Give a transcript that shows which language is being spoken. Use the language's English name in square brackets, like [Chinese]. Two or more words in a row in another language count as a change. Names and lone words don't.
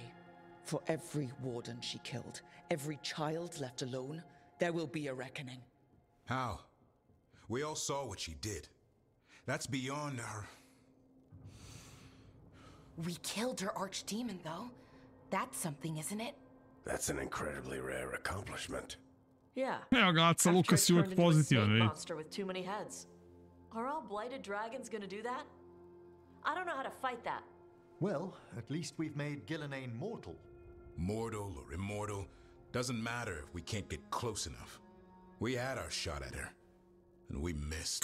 [English] For every warden she killed, every child left alone, there will be a reckoning. How? We all saw what she did. That's beyond our... We killed her archdemon, though. That's something, isn't it? That's an incredibly rare accomplishment. Yeah. [Serbian] Evo ga, Aca Lukas je uvijek pozitivan, vidi. [English] Monster with too many heads. Are all blighted dragons gonna do that? I don't know how to fight that. Well, at least we've made Gillenane mortal. Mortal or immortal, doesn't matter if we can't get close enough. We had our shot at her, and we missed.